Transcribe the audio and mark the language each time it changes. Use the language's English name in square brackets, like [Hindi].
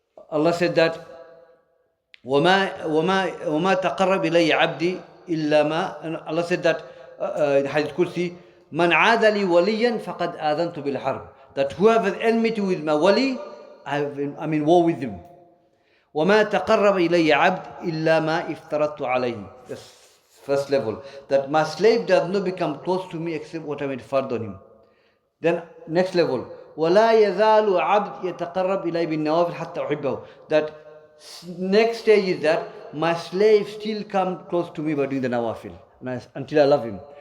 [English] Allah said that [Arabic] وما تقرب إلي عبدي إلا ما, [English] and Allah said that in Hadith Kursi, [Arabic] من عاد لي وليا فقد آذنت بالحرب, [English] that whoever is enmity with my wali, I'm in war with him. [Arabic] وما تقرب إلي عبد إلا ما افترضت عليه. [English] That's first level, that my slave does not become close to me except what I made fard on him. Then next level, [Arabic] ولا يزال عبد يتقرب إلي بالنوافل حتى أحبه, [English] that next stage is that my slave still come close to me by doing the nawafil until I love him.